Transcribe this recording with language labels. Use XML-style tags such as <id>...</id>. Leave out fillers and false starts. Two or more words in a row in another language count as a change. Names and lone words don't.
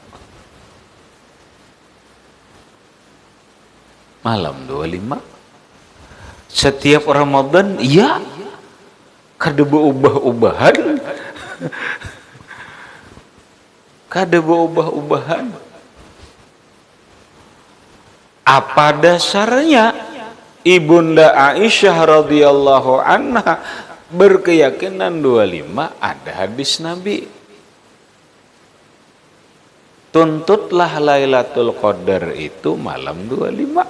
<id>Malam 25. Setiap Ramadan, iya.</id> <bjn>Kada berubah-ubahan. Kada berubah-ubahan.</bjn> <id>Apa dasarnya Ibunda Aisyah</id> <ar>radhiyallahu anha</ar> <id>berkeyakinan 25? Ada hadis Nabi. Tuntutlah Lailatul Qadar itu malam 25.</id>